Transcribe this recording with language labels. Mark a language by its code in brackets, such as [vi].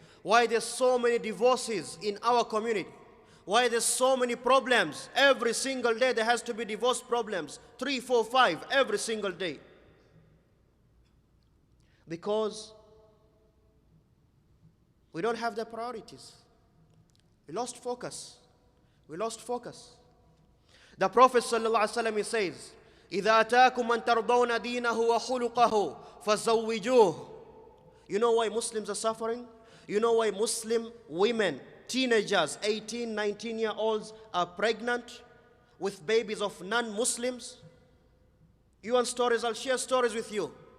[en] Why there's so many divorces in our community. Why there's so many problems. Every single day there has to be divorce problems. 3, 4, 5 every single day. Because we don't have the priorities. We lost focus. We lost focus. The Prophet ﷺ, he says, [ar] إِذَا أَتَاكُمْ مَنْ تَرْضَوْنَ دِينَهُ وَخُلُقَهُ فَزَوِّجُوهُ. [en] You know why Muslims are suffering? You know why Muslim women, teenagers, 18, 19-year-olds are pregnant with babies of non-Muslims? You want stories? I'll share stories with you.